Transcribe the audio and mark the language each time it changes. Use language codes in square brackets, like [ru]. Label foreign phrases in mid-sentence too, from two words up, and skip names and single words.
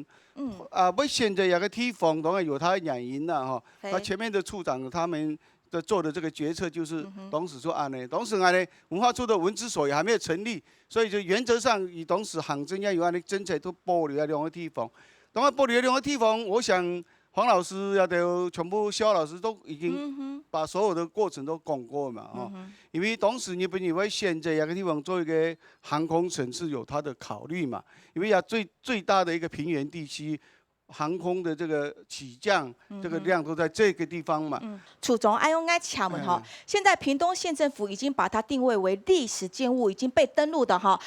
[zh] 不选择一个地方，当然有它的原因啦哈。那前面的处长他们做的这个决策就是当时说当时文化处的文资所也还没有成立，所以就原则上以当时行政院有政策都保留在两个地方。當然，保留兩個地方，我想黃老師也都全部蕭老師都已經把所有的過程都講過嘛，因為當時日本也會選擇一個地方做一個航空城是有它的考慮嘛，因為最大的一個平原地區。航空的这个起降，这个量都在这个地方嘛。楚总爱用爱请问哈，现在屏东县政府已经把它定位为历史建物，已经被登录的哈。